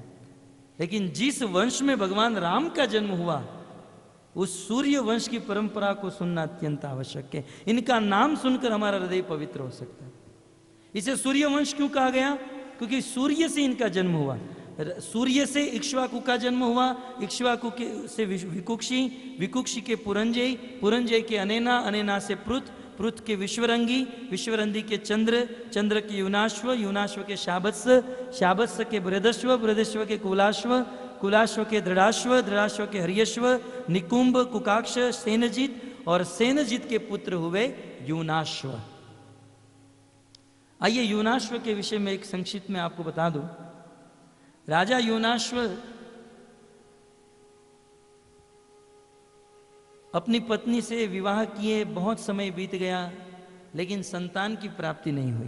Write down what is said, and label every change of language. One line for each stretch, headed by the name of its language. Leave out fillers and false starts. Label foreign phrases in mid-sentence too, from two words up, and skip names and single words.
Hindi: लेकिन जिस वंश में भगवान राम का जन्म हुआ, उस सूर्य वंश की परंपरा को सुनना अत्यंत आवश्यक है। इनका नाम सुनकर हमारा हृदय पवित्र हो सकता है। इसे सूर्य वंश क्यों कहा गया? क्योंकि सूर्य से इनका जन्म हुआ। सूर्य से इक्ष्वाकु का जन्म हुआ, इक्ष्वाकु के से विकुक्षी, विकुक्षी के पुरंजय, पुरंजय के अनेना, अनेना से पृथ, पृथ के विश्वरंगी, विश्वरंगी के चंद्र, चंद्र के यूनाश्व, यूनाश्व के शाबत्स, शाबत्स के बृहदश्व, बृहदश्व के कुलाश्व, कुलाश्व के दृढ़ाश्व, दृढ़ाश्व के हरियश्व, निकुंभ, कुकाक्ष, सेनजित और सेनजित के पुत्र हुए यूनाश्व। आइए यूनाश्व के विषय में एक संक्षिप्त में आपको बता दूं। राजा यूनाश्व अपनी पत्नी से विवाह किए बहुत समय बीत गया, लेकिन संतान की प्राप्ति नहीं हुई।